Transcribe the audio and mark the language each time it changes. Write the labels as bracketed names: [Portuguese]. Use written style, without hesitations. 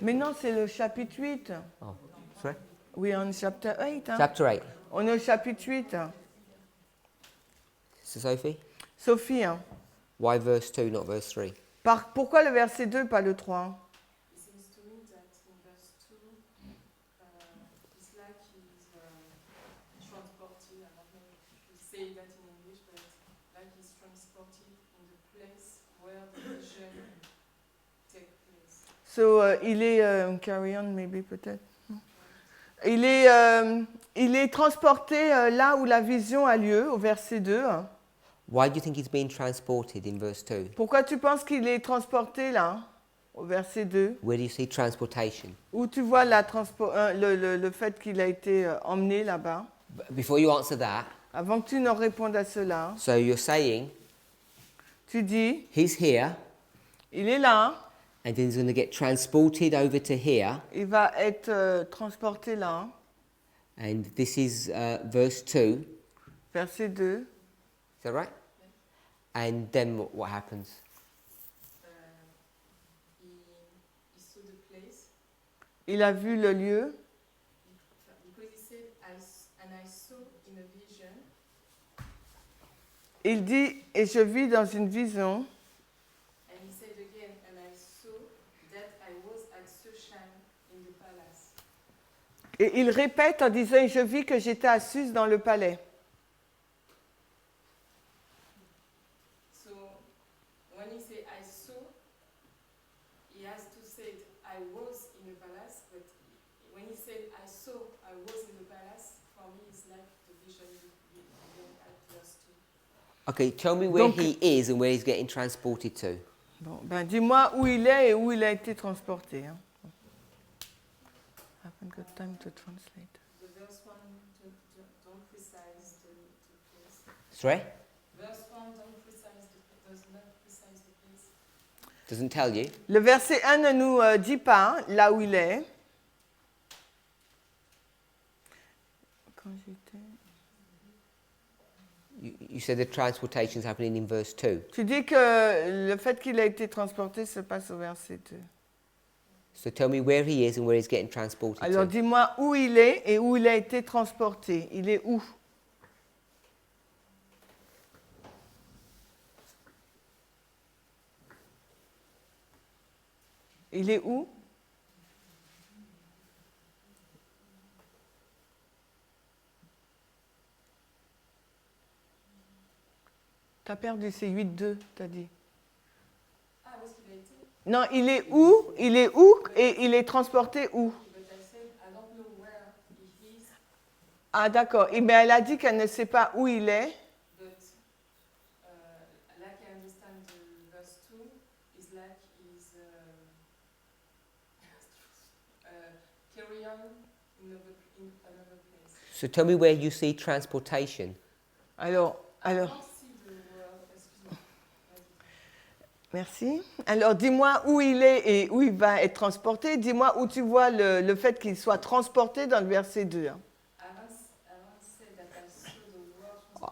[French] Mais non, c'est le chapitre 8. [English] Oh, sorry? [French] Oui, on est chapter 8. Hein? [English] Chapter 8. [French] On est au chapitre 8. [English] Sister Sophie? [French] Sophie, hein? [English] Why verse 2, not verse 3? [French] Pourquoi le verset 2, pas le 3? [English] It seems to me that in verse 2, it's like he's transported, I don't know if you say that in English, but like he's transported in the place where the vision takes place. [French] So, il est... [English] carry on, maybe, [French] peut-être. Il est transporté là où la vision a lieu, au verset 2. [English] Why do you think he's being transported in verse 2? [French] Pourquoi tu penses qu'il est transporté là, au verset 2? [English] Where do you see transportation? [French] Où tu vois le fait qu'il a été emmené là-bas? [English] Before you answer that, [French] Avant que tu ne répondes à cela, [English] so you're saying [French] tu dis, [English] he's here, [French] il est là, [English] and then he's going to get transported over to here, [French] il va être transporté là, [English] and this is verse 2. [French] verset 2. [English] Is that right? And then what happens? He saw the place, [French] Il a vu le lieu, [English] because he said, I saw in a vision, [French] il dit, et je vis dans une vision, [English] and he said again, and I saw that I was at CHAINE in the palace. [French] et il répète en disant, et je vis que j'étais à Suse dans le palais. [English] So when he said I saw, he has to say I was in the palace, but when he said I saw I was in the palace, for me it's like the vision being at verse 2. Okay, tell me where [French] Donc- [English] he is and where he's getting transported to. [French] Bon, ben dis-moi où il est et où il a été transporté. Hein. [English] I haven't got time to translate. The verse 1 don't precise the place. Sorry? Verse 1 does not precise the place. Doesn't tell you. [French] Le verset 1 ne nous dit pas là où il est. Quand j'étais... [English] You said the transportation is happening in verse 2. [French] Tu dis que le fait qu'il a été transporté se passe au verset 2. [English] So tell me where he is and where he's getting transported [French] Alors [English] to. [French] dis-moi où il est et où il a été transporté. Il est où? Il est où? T'as perdu, c'est 8-2, t'as dit. Ah, où est-ce qu'il a été? Non, il est où? Il est où et il est transporté où? [English] But I said I don't know where he is, [French] Ah d'accord. Eh bien, elle a dit qu'elle ne sait pas où il est. [English] but like I understand the verse 2 is like he's carry on in another place. So tell me where you see transportation. [French] Alors, [English] I don't see the word, excuse me. [French] merci. Alors, dis-moi où il est et où il va être transporté. Dis-moi où tu vois le fait qu'il soit transporté dans le verset 2. [English] I haven't said that I saw the word.